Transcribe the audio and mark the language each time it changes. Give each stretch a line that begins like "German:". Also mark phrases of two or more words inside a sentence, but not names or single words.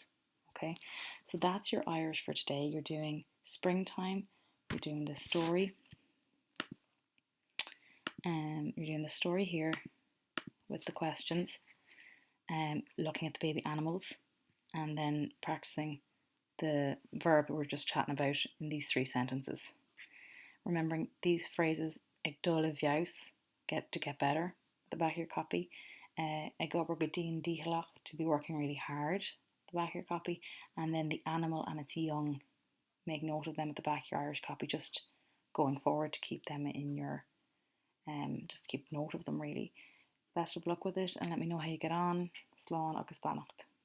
English: Okay, so that's your Irish for today. You're doing springtime, you're doing the story, you're doing the story here with the questions, looking at the baby animals, and then practicing the verb we were just chatting about in these 3 sentences. Remembering these phrases,
Irish: ag dul a bheabhas,
English: get better, at the back of your copy.
Irish: Ag obair go dtí díchealach,
English: to be working really hard, at the back of your copy. And then the animal and its young, make note of them at the back of your Irish copy, just going forward to keep them in your, just keep note of them really. Best of luck with it, and let me know how you get on.
Irish: Slán agus beannacht.